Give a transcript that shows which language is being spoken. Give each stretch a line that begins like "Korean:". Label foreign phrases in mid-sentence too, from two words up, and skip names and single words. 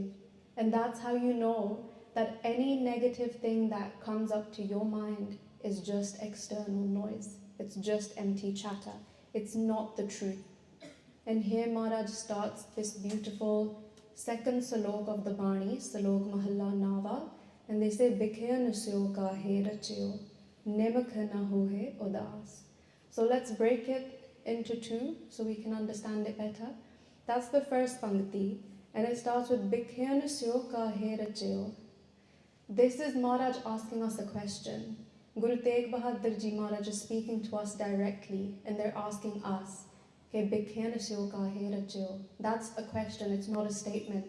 English: And that's how you know that any negative thing that comes up to your mind is just external noise. It's just empty chatter. It's not the truth. And here Maharaj starts this beautiful second Salok of the Bani,
Punjabi: ਸਲੋਕ ਮਹਲਾ ਨੌਵਾਂ,
English: and they say,
Punjabi: ਬਿਖਿਅਨ ਸਿਉ ਕਾਹੇ ਰਚਿਓ, ਨਿਮਖ ਨ ਹੋਹਿ ਉਦਾਸੁ.
English: So let's break it into 2 so we can understand it better. That's the first Pankti, and it starts with
Punjabi: ਬਿਖਿਅਨ ਸਿਉ ਕਾਹੇ ਰਚਿਓ.
English: This is Maharaj asking us a question. Guru Tegh Bahadur Ji Maharaj is speaking to us directly, and they're asking us, that's a question, it's not a statement.